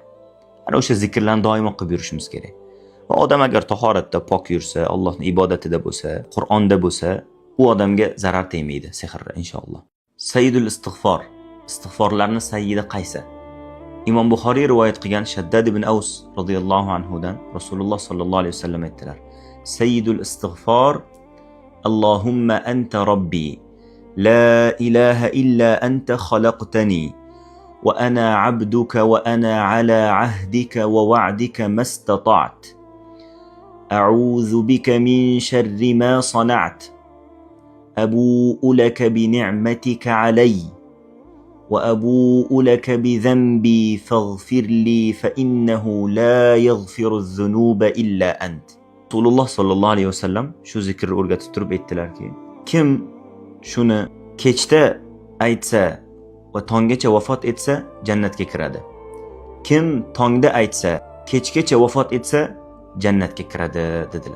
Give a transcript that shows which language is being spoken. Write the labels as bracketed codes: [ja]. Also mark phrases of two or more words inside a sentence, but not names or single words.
[uz] Ana o'sha zikrlarni doimo qilib yurishimiz kerak. Va odam agar tahoratda pok yursa, Allohning ibodatida bo'lsa, Qur'onda bo'lsa, u odamga zarar tegmaydi sehrga inshaalloh. [ar] سيد الاستغفار. [uz] Istig'forlarning sayyidi qaysi? Imom Buxoriy rivoyat qilgan Shaddad ibn Aws [ar] رضي الله عنه [uz] dan Rasululloh [ar] صلى الله عليه وسلم [uz] aytdilar: [ar] سيد الاستغفار اللهم أنت ربي لا إله إلا أنت خلقتني وأنا عبدك وأنا على عهدك ووعدك ما استطعت أعوذ بك من شر ما صنعت أبوء لك بنعمتك علي وأبوء لك بذنبي فاغفر لي فإنه لا يغفر الذنوب إلا أنت. [uz] Rasululloh [ar] صلى الله عليه وسلم [uz] shu zikrni o'rgatib turib aytdilarki, kim shuni kechda aytsa va tonggacha vafot etsa jannatga kiradi. Kim tongda aytsa, kechgacha vafot etsa jannatga kiradi dedilar.